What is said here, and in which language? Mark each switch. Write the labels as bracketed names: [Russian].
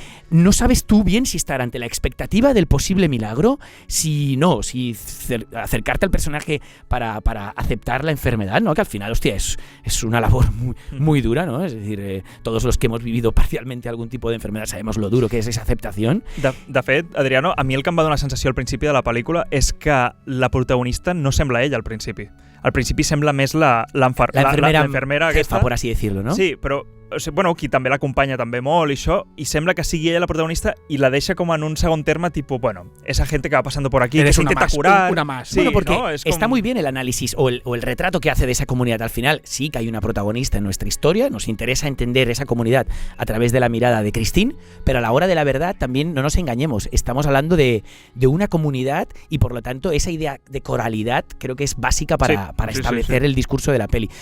[Spanish] No sabes tú bien si estar ante la expectativa del posible milagro, si acercarte al personaje para aceptar la enfermedad, ¿no? Que al final, hostia, es una labor muy dura, ¿no? Es decir, todos los que hemos vivido parcialmente algún tipo de enfermedad sabemos lo duro que es esa aceptación. [Catalan] De fet, Adriano, a mi el que em va donar sensació al principi de la pel·lícula és que la protagonista no sembla ella al principi. Al principi sembla més la enfermera [Spanish] jefa, [Catalan] aquesta, [Spanish] por así decirlo, ¿no? [Catalan] Sí, però bueno, qui també l'acompanya també molt i això, i sembla que sigui ella la protagonista i la deixa com en un segon terme, tipo, bueno, [Spanish] esa gente que va pasando por aquí, que se intenta curar. Una más. Sí, bueno, porque ¿no? está muy bien el análisis o el retrato que hace de esa comunidad. Al final sí que hay una protagonista en nuestra historia, nos interesa entender esa comunidad a través de la mirada de Christine, pero a la hora de la verdad también no nos engañemos, estamos hablando de una comunidad y por lo tanto esa idea de coralidad creo que es básica para establecer el discurso de la peli.